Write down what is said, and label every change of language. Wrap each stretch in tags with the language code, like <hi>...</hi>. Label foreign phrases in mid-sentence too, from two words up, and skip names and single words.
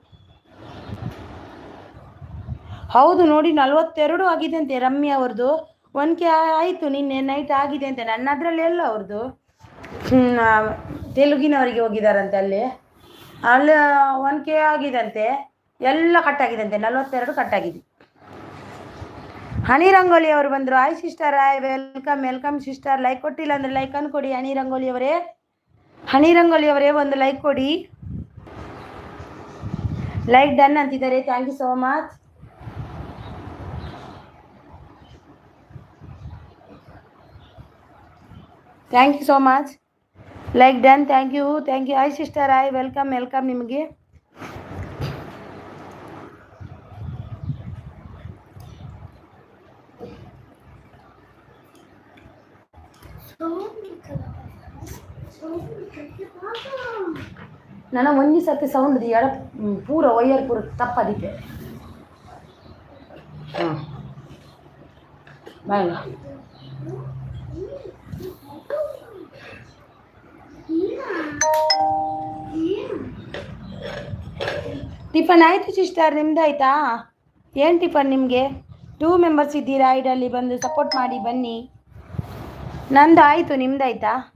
<kn>ಹೌದು ನೋಡಿ 42 ಆಗಿದೆ ಅಂತೆ ರಮ್ಯಾ ಅವ್ರದ್ದು 1K ಆಯಿತು ನಿನ್ನೆ ನೈಟ್ ಆಗಿದೆ ಅಂತೆ ನನ್ನ ಅದರಲ್ಲಿ ಎಲ್ಲ ಅವ್ರದ್ದು ತೆಲುಗಿನವರಿಗೆ ಹೋಗಿದಾರಂತೆ ಅಲ್ಲಿ 1K ಆಗಿದಂತೆ ಎಲ್ಲ ಕಟ್ಟಾಗಿದಂತೆ 42 ಕಟ್ಟಾಗಿದೆ ಹನಿ ರಂಗೋಲಿ ಅವರು ಬಂದರು</kn> <en>Hi sister hi welcome sister</en> <kn>ಲೈಕ್ ಕೊಟ್ಟಿಲ್ಲ ಅಂದರೆ ಲೈಕ್ ಅನ್ನು ಕೊಡಿ ಹನಿ ರಂಗೋಲಿ ಅವರೇ ಒಂದು ಲೈಕ್ ಕೊಡಿ</kn> <en>like done</en> <kn>ಅಂತಿದ್ದಾರೆ</kn> <en>thank you so much Thank you so much like done thank you hi sister hi welcome ನಿಮಗೆ</en> <tcy>ನನ್ನ ಒಂಜಿ ಸರ್ತಿ ಸೌಂಡ್ ಎಡ ಪೂರ ವೈಯರ್ ಪೂರ ತಪ್ಪದಿತ್ತೆ ಬಾಯ್</tcy> <kn>ಟಿಫನ್ ಆಯಿತು ಸಿಸ್ಟರ್ ನಿಮ್ದು ಆಯಿತಾ ಏನು ಟಿಫನ್ ನಿಮಗೆ 2 ಮೆಂಬರ್ಸ್ ಇದ್ದೀರಾ ಐಡಲ್ಲಿ ಬಂದು ಸಪೋರ್ಟ್ ಮಾಡಿ ಬನ್ನಿ ನಂದು ಆಯಿತು ನಿಮ್ದು ಆಯಿತಾ</kn>